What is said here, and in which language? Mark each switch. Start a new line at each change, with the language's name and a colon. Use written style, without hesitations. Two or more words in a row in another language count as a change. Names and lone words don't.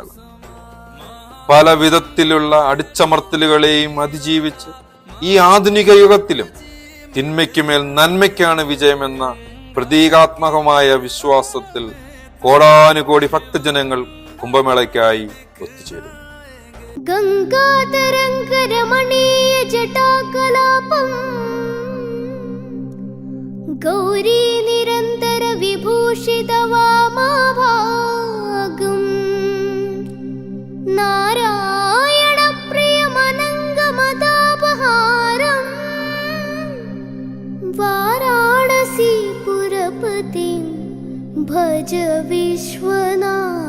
Malayalam: പല വിധത്തിലുള്ള അടിച്ചമർത്തലുകളെയും അതിജീവിച്ച് ഈ ആധുനിക യുഗത്തിലും തിന്മയ്ക്കുമേൽ നന്മയ്ക്കാണ് വിജയമെന്ന പ്രതീകാത്മകമായ വിശ്വാസത്തിൽ കോടാനുകോടി ഭക്തജനങ്ങൾ കുംഭമേളയ്ക്കായി ഒത്തുചേരുന്നു.
Sanskrit: गङ्गातरङ्गरमणीय जटाकलापम् गौरी निरन्तर विभूषित वामाभागम् नारायण प्रियमनङ्गमदापहारम् वाराणसी पुरपतिं भज विश्वनाथ.